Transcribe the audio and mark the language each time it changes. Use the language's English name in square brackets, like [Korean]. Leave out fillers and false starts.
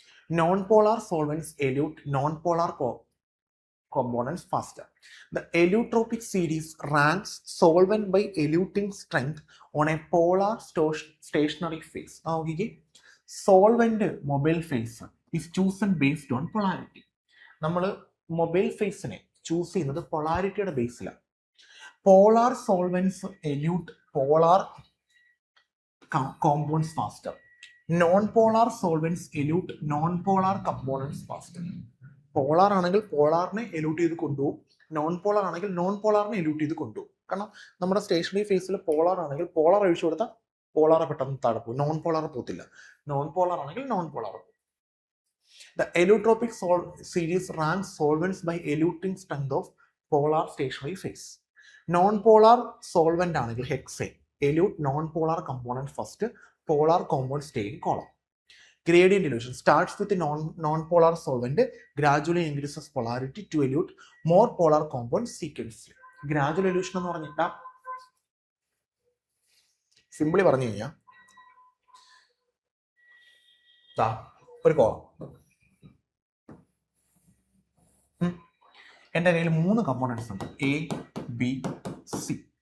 [English] Non-polar solvents elute non-polar components faster. The elutropic series ranks solvent by eluting strength on a polar stationary phase. Solvent mobile phase is chosen based on polarity. [Malayalam] നമ്മൾ mobile ഫേസിനെ choose ചെയ്യുന്നത് പൊളാരിറ്റിയുടെ ബേസിലാണ്. [English] Polar solvents elute polar compounds faster. Non polar solvents elute non polar components faster. [Malayalam] Polar ആണെങ്കിൽ പോളാറിനെ എലൂട്ട് ചെയ്ത് കൊണ്ടുപോകും, non polar ആണെങ്കിൽ non പോളാറിനെ എലൂട്ട് ചെയ്ത് കൊണ്ടുപോകും. കാരണം നമ്മുടെ സ്റ്റേഷനറി ഫേസിൽ പോളാർ ആണെങ്കിൽ പോളാർ ഒഴിച്ചു കൊടുത്താൽ പോളാർ പെട്ടെന്ന് താഴെ പോകും, നോൺ പോളാർ പോകത്തില്ല. നോൺ പോളാർ ആണെങ്കിൽ നോൺ പോളാർ പോകും. [English] The elutropic series ranks solvents by eluting strength of polar stationary phase. Non-polar solvent [Malayalam] ആണെങ്കിൽ [English] hexane elute non-polar component first, polar compound stay in column. Gradient dilution starts with the non-polar solvent, gradually increases polarity to elute more polar compounds sequentially. [Malayalam] Gradual dilution എന്ന് പറഞ്ഞിട്ടാ simply പറഞ്ഞു കഴിഞ്ഞാൽ ഒരു column, എൻ്റെ കയ്യിൽ 3 components ഉണ്ട്, A B C.